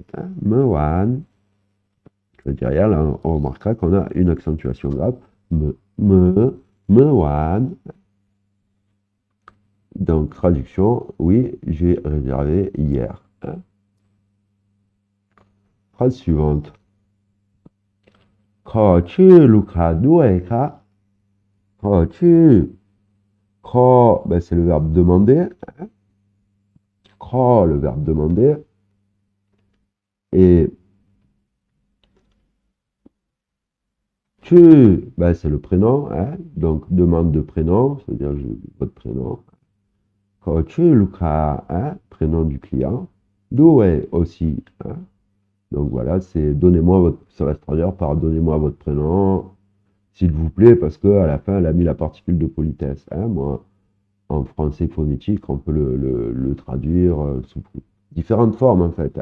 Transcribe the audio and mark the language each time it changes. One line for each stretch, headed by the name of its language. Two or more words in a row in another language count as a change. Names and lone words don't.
French: Hein. Mewan, ça veut dire hier. Là, on remarquera qu'on a une accentuation grave. Mewan. Donc, traduction, oui, j'ai réservé hier. Hein. Phrase suivante.
Thai: ขอชื่อลูกค้าด้วยครับ ขอชื่อ ขอ
French: ben, c'est le verbe demander. Hein. ขอ le verbe demander. Et tu, ben, c'est le prénom. Hein. Donc, demande de prénom, c'est-à-dire votre prénom.
Thai: ขอชื่อลูกค้า
French: hein, prénom du client. Doué aussi. Hein. Donc voilà, c'est donnez-moi votre, ça va se traduire par donnez-moi votre prénom, s'il vous plaît, parce qu'à la fin, elle a mis la particule de politesse. Hein. Moi, en français phonétique, on peut le traduire sous différentes formes en fait.